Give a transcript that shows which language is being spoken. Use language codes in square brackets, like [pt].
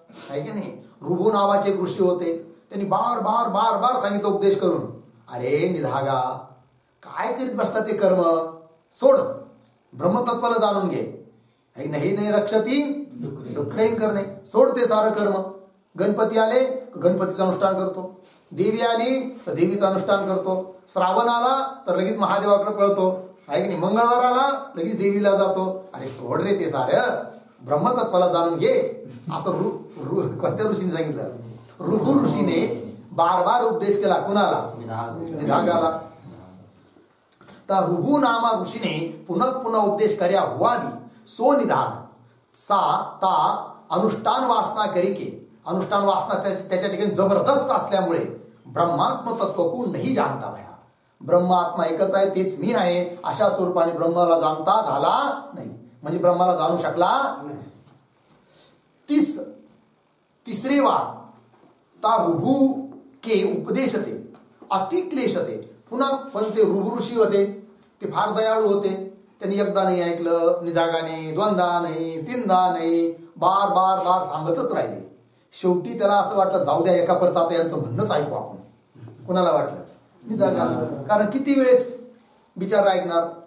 [mr] है की नाही. रुभु नावाचे एक ऋषी होते, त्यांनी बार बार बार बार सांगितलं उपदेश करून, अरे निधागा काय करीत बसला, ते कर्म सोड, ब्रह्मतत्वाला जाणून घे. नाही रक्षती डुक्रेन करणे, सोड ते सारं कर्म. गणपती आले गणपतीचं अनुष्ठान करतो, देवी आली तर देवीचं अनुष्ठान करतो, श्रावण आला तर लगेच महादेवाकडे पळतो, आहे की नाही. मंगळवार आला लगेच देवीला जातो. अरे सोड रे ते सारं, ब्रह्मतत्वाला जाणून घे. असं कोणत्या ऋषीने सांगितलं, ऋभु ऋषीने बार बार उपदेश केला. कुणाला, निधागाला. [hi] तर ऋभु नामा ऋषीने पुनः पुनः उपदेश कर्या हुआ भी सो निधाग सा ता अनुष्ठान वासना करिके. [mr] अनुष्ठान वासना त्याच्या ठिकाणी जबरदस्त असल्यामुळे [hi] ब्रह्मात्म तत्व को नाही जाणता भया. [mr] ब्रह्मात्मा एकच आहे, तेच मी आहे, अशा स्वरूपाने ब्रह्माला जाणता झाला नाही, म्हणजे ब्रह्माला जाणू शकला नाही. [hi] तिसरे वार ता ऋभु के उपदेशते अति क्लेशते. [mr] पुन्हा पण ते ऋभु ऋषी होते, ते फार दयाळू होते. त्यांनी एकदा नाही ऐकलं, निधागाने, दोनदा नाही, तीनदा नाही, बार बार बार सांगतच राहिले. शेवटी त्याला असं वाटलं, जाऊ द्या एका परत आता यांचं म्हणणंच ऐकू आपण. कुणाला वाटलं, निधागाला. कारण किती वेळेस बिचारा ऐकणार.